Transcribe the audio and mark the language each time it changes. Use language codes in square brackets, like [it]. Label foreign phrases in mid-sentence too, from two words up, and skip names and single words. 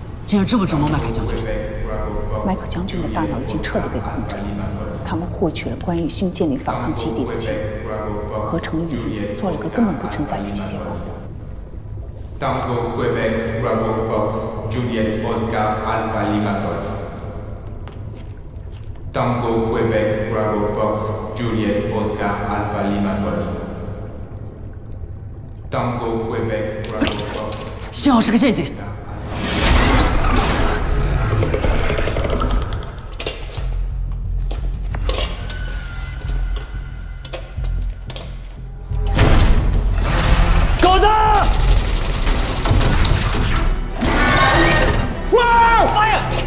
[zh] 竟然这么折磨麦凯将军。麦克将军的大脑已经彻底被控制了，他们获取了关于新建立反抗基地的记录，合成语音，做了个根本不存在的机械化。 [en] Tango Quebec Bravo Fox Juliet Oscar Alpha Lima Golf. Tango Quebec Bravo Fox Juliet Oscar Alpha Lima Golf. Tango Quebec Bravo Fox. [zh] 幸好是个陷阱。狗子！哇！妈呀！